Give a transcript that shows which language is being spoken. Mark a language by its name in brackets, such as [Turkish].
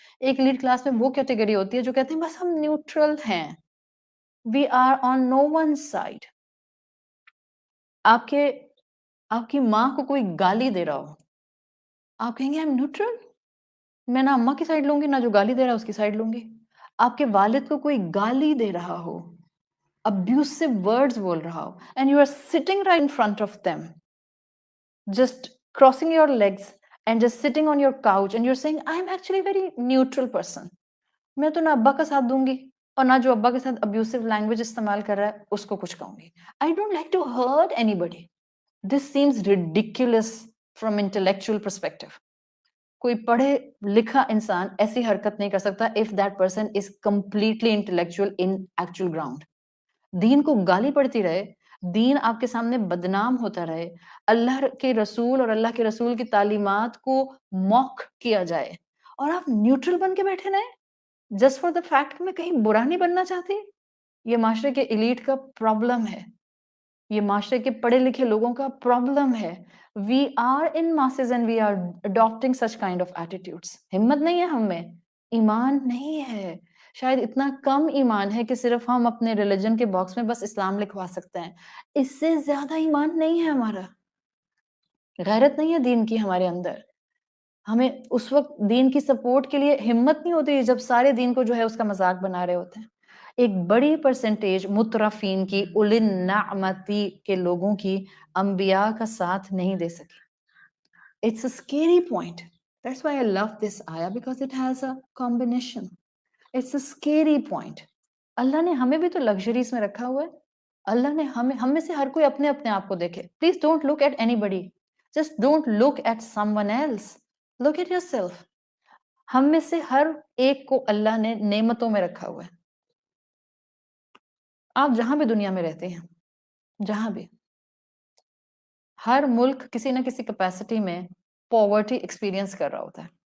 [Urdu] ایک elite class میں وہ کیٹیگری ہوتی ہے جو کہتے ہیں بس ہم نیوٹرل ہیں، [English] We are on no one side. [Urdu] آپ کی ماں کو کوئی گالی دے رہا ہو، آپ کہیں گے [English] I am neutral, [Urdu] میں نہ اماں کی سائڈ لوں گی نہ جو گالی دے رہا ہے اس کی سائڈ لوں گی. آپ کے والد کو کوئی گالی دے رہا ہو، [English] abusive words [Urdu] بول رہا ہو، [English] and you are sitting right in front of them, just crossing your legs and just sitting on your couch and you're saying I am actually a very neutral person، [Urdu] میں تو نہ ابا کا ساتھ دوں گی اور نہ جو ابا کے ساتھ ابیوسو لینگویج استعمال کر رہا ہے اس کو کچھ کہوں گی. [English] I don't like to hurt anybody. This seems ridiculous from intellectual perspective. [Urdu] کوئی پڑھے لکھا انسان ایسی حرکت نہیں کر سکتا [English] if that person is completely intellectual in actual ground. [Urdu] دین کو گالی پڑتی رہے, دین آپ کے سامنے بدنام ہوتا رہے, اللہ کے رسول اور اللہ کے رسول کی تعلیمات کو موک کیا جائے, اور آپ نیوٹرل بن کے بیٹھے رہیں [English] just for the fact [Urdu] میں کہیں برا نہیں بننا چاہتی. یہ معاشرے کے ایلیٹ کا پرابلم ہے, یہ معاشرے کے پڑھے لکھے لوگوں کا پرابلم ہے. [English] We are in masses and we are adopting such kind of attitudes. [Urdu] ہمت نہیں ہے ہم میں, ایمان نہیں ہے. شاید اتنا کم ایمان ہے کہ صرف ہم اپنے ریلیجن کے باکس میں بس اسلام لکھوا سکتے ہیں. اس سے زیادہ ایمان نہیں ہے ہمارا. غیرت نہیں ہے دین کی ہمارے اندر. ہمیں اس وقت دین کی سپورٹ کے لیے ہمت نہیں ہوتی جب سارے دین کو جو ہے اس کا مذاق بنا رہے ہوتے ہیں. ایک بڑی پرسنٹیج مترفین کی اولِ النعمتی کے لوگوں کی انبیاء کا ساتھ نہیں دے سکی. [English] It's a scary point. That's why I love this ayah because it has a combination. It's a scary point. [Urdu] اللہ نے ہمیں بھی تو لگژریز میں رکھا ہوا ہے. اللہ نے ہم میں سے ہر کوئی اپنے اپنے آپ کو دیکھے. [English] Please don't look at anybody. Just don't look at someone else. Look at yourself. [Urdu] ہم میں سے ہر ایک کو اللہ نے نعمتوں میں رکھا ہوا ہے. آپ جہاں بھی دنیا میں رہتے ہیں, جہاں بھی, ہر ملک کسی نہ کسی کیپیسٹی میں پاورٹی ایکسپیرینس کر رہا ہوتا ہے.